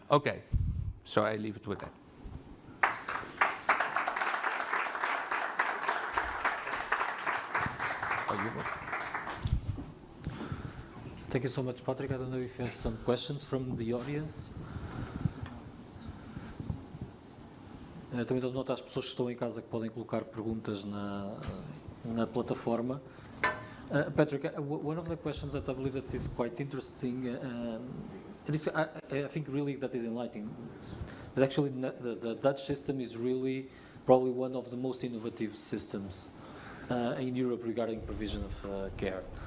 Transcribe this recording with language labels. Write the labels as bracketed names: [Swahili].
[English] Okay, so I leave it with that. Thank you so much, Patrick. I don't know if you have some questions from the audience. [Portuguese] Também dou nota às pessoas que estão em casa que podem colocar perguntas na plataforma. [English] Patrick, one of the questions that I believe that is quite interesting, and I think really that is enlightening, that actually the Dutch system is really probably one of the most innovative systems in Europe regarding provision of care.